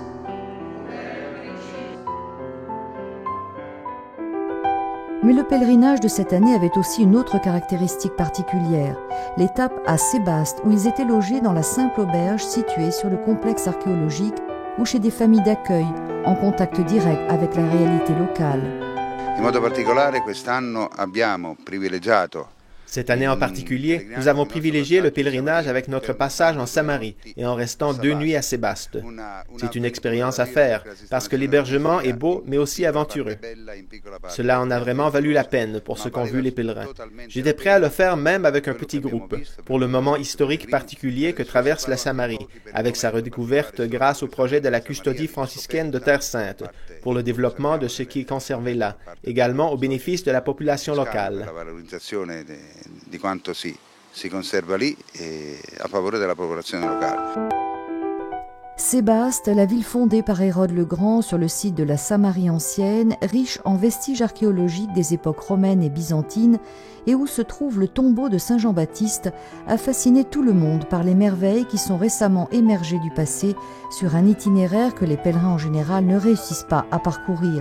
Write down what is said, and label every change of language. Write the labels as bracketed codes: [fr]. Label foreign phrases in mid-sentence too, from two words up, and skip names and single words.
[fr] Mais le pèlerinage de cette année avait aussi une autre caractéristique particulière, l'étape à Sébaste, où ils étaient logés dans la simple auberge située sur le complexe archéologique ou chez des familles d'accueil, en contact direct avec la réalité locale. [it] In modo particolare quest'anno abbiamo privilegiato. [fr] Cette année en particulier, nous avons privilégié le pèlerinage avec notre passage en Samarie et en restant 2 nuits à Sébaste. C'est une expérience à faire, parce que l'hébergement est beau, mais aussi aventureux. Cela en a vraiment valu la peine pour ce qu'ont vu les pèlerins. J'étais prêt à le faire même avec un petit groupe, pour le moment historique particulier que traverse la Samarie, avec sa redécouverte grâce au projet de la custodie franciscaine de Terre Sainte, pour le développement de ce qui est conservé là, également au bénéfice de la population locale. [it] Di quanto si conserva lì a favore della popolazione locale. [fr] Sébaste, la ville fondée par Hérode le Grand sur le site de la Samarie ancienne, riche en vestiges archéologiques des époques romaines et byzantines, et où se trouve le tombeau de Saint Jean-Baptiste, a fasciné tout le monde par les merveilles qui sont récemment émergées du passé sur un itinéraire que les pèlerins en général ne réussissent pas à parcourir.